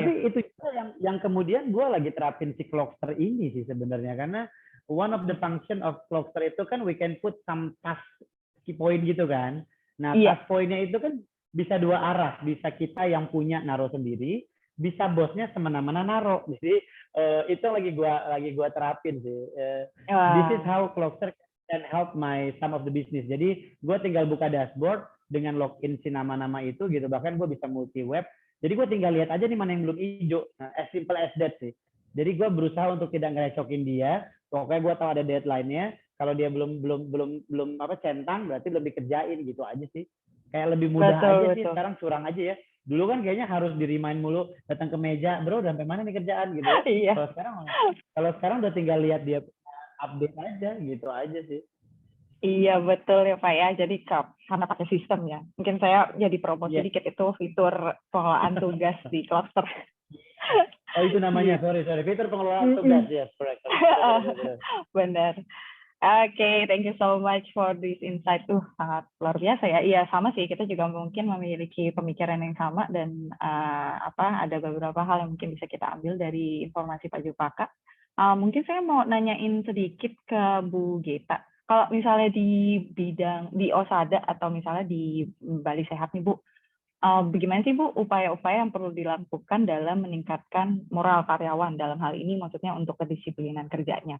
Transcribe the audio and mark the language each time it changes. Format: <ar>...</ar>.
<id>Tapi itu juga yang kemudian gue lagi terapin si Clockster ini sih sebenarnya, karena</id> <en>one of the function of Clockster</en> <id>itu kan</id> <en>we can put some task key point</en> <id>gitu kan. Nah, task point-nya itu kan bisa dua arah, bisa kita yang punya naruh sendiri, bisa bosnya semena-mena naruh. Jadi itu lagi gua terapin sih.</id> <en>This is how Clockster can help some of the business.</en> <id>Jadi gue tinggal buka dashboard dengan login si nama-nama itu gitu. Bahkan gue bisa multi web. Jadi gue tinggal lihat aja nih mana yang belum hijau. Nah,</id> <en>as simple as that</en> <id>sih. Jadi gue berusaha untuk tidak ngerecokin dia. Pokoknya gue tahu ada deadline-nya. Kalau dia belum centang, berarti belum dikerjain gitu aja sih. Kayak lebih mudah aja sih. Sekarang curang aja ya. Dulu kan kayaknya harus di-remind mulu, datang ke meja, bro, sampai mana nih kerjaan gitu. Iya. Kalau sekarang udah tinggal lihat dia update aja gitu aja sih. Iya betul ya Pak ya. Jadi karena pakai sistem ya. Mungkin saya jadi promo sedikit itu fitur pengelolaan tugas di Clockster. Oh itu namanya,</id> <en>sorry.</en> <id>Fitur pengelolaan tugas,</id> <en>yes, correct.</en> <id>Benar.</id> <en>Oke, thank you so much for this insight.</en> <id>Sangat luar biasa ya. Iya sama sih, kita juga mungkin memiliki pemikiran yang sama dan ada beberapa hal yang mungkin bisa kita ambil dari informasi Pak Jupaka. Mungkin saya mau nanyain sedikit ke Bu Geta. Kalau misalnya di bidang di Osada atau misalnya di Bali Sehat nih Bu, bagaimana sih Bu upaya-upaya yang perlu dilakukan dalam meningkatkan moral karyawan dalam hal ini maksudnya untuk kedisiplinan kerjanya?</id>